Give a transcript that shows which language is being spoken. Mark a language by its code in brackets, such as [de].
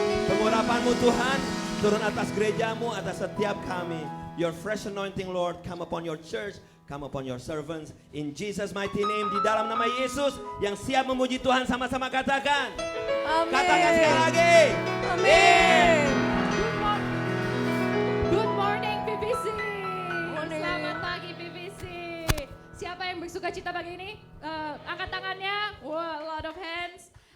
[id] Pengurapan-Mu Tuhan turun atas gerejamu, atas setiap kami. [en] Your fresh anointing Lord come upon your church, come upon your servants. In Jesus mighty name, [id] di dalam nama Yesus yang siap memuji Tuhan, sama-sama katakan. Amin. Katakan sekali lagi. Amin. [en] Good morning PBC. [id] Selamat pagi PBC. Siapa yang bersuka cita pagi ini? Angkat tangannya. [en] Wow, a lot of hands.